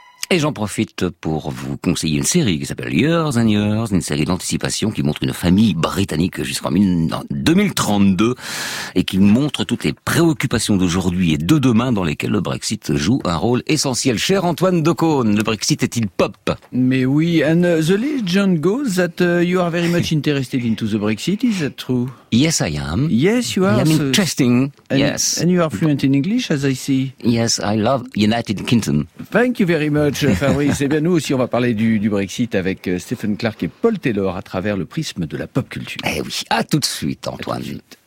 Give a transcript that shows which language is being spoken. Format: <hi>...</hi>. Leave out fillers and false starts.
<fr>Et j'en profite pour vous conseiller une série qui s'appelle Years and Years, une série d'anticipation qui montre une famille britannique jusqu'en 2032 et qui montre toutes les préoccupations d'aujourd'hui et de demain dans lesquelles le Brexit joue un rôle essentiel. Cher Antoine de Caunes, le Brexit est-il pop? Mais oui,</fr> <en>and the legend goes that you are very much interested into the Brexit, is that true? Yes, I am. Yes, you are. I'm interesting. Yes. And you are fluent in English, as I see. Yes, I love United Kingdom. Thank you very much, Fabrice.</en> <fr>Eh bien, nous aussi, on va parler du Brexit avec Stephen Clark et Paul Taylor à travers le prisme de la pop culture. Eh oui, à tout de suite, Antoine. À tout de suite.</fr>